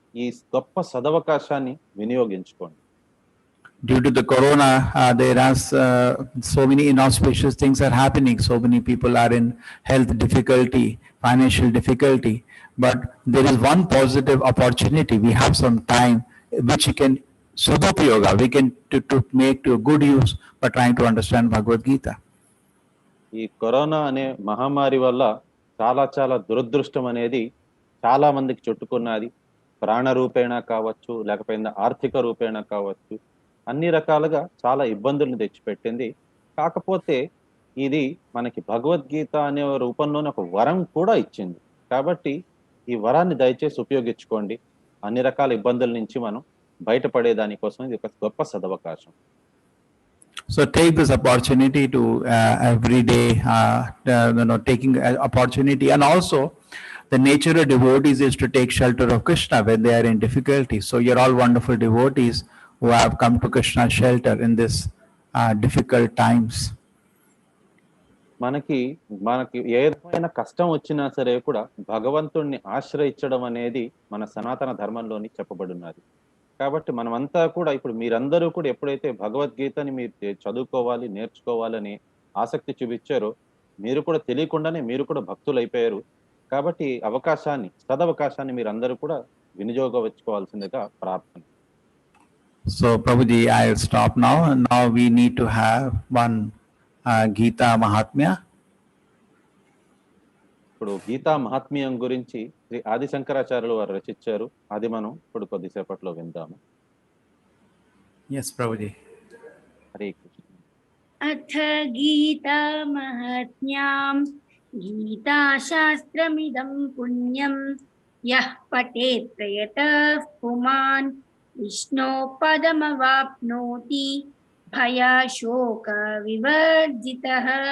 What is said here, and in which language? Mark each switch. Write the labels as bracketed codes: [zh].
[te] ఈ గొప్ప సదవకాశాన్ని వినియోగించుకోండి. [en] Due to the corona, there are so many inauspicious things are happening. So many people are in health difficulty, financial difficulty. But there is one positive opportunity. We have some time which we can Sudopayoga. We can to make to good use by trying to understand Bhagavad Gita. [te] ఈ corona అనే మహమ్మారి వల్ల చాలా దురదృష్టం అనేది చాలా మందికి చుట్టుకున్నది. ప్రాణ రూపేణ కావచ్చు, లేకపోతే ఆర్థిక రూపేణ కావచ్చు, అన్ని రకాలుగా చాలా ఇబ్బందులను తెచ్చిపెట్టింది. కాకపోతే ఇది మనకి భగవద్గీత అనే రూపంలోనే ఒక వరం కూడా ఇచ్చింది. కాబట్టి ఈ వరాన్ని దయచేసి ఉపయోగించుకోండి. అన్ని రకాల ఇబ్బందుల నుంచి మనం బయటపడే దానికోసం ఇది ఒక గొప్ప సదవకాశం. [en] So take this opportunity to every day, taking opportunity, and also the nature of devotees is to take shelter of Krishna when they are in difficulty. So you're all wonderful devotees who have come to Krishna's shelter in this difficult times. [te] మనకి ఏదైనా కష్టం వచ్చినా సరే కూడా భగవంతుణ్ణి ఆశ్రయించడం అనేది మన సనాతన ధర్మంలోని చెప్పబడినది. కాబట్టి మనమంతా కూడా ఇప్పుడు మీరందరూ కూడా ఎప్పుడైతే భగవద్గీతని మీరు చదువుకోవాలి, నేర్చుకోవాలని ఆసక్తి చూపించారో, మీరు కూడా తెలియకుండానే మీరు కూడా భక్తులు అయిపోయారు. కాబట్టి సదవకాశాన్ని మీరందరూ కూడా వినియోగించుకోవాల్సిందిగా ప్రార్థన. [en] So Prabhuji, I'll stop now, and now we need to have one Gita Mahatmya. [te] ఇప్పుడు గీతా మహాత్మ్యం గురించి శ్రీ ఆది శంకరాచార్యులు వారు రచించారు. అది మనం ఇప్పుడు కొద్దిసేపట్లో విందాము. [en] Yes, Prabhuji. [te] హరే కృష్ణ. [sa] అథ గీతా మహాత్మ్యాం గీతాశాస్త్రమిదం పుణ్యం యః పఠేత్ ప్రయతః పుమాన్ విష్ణో పదమవాప్నోతి భయశోక వివర్జితః.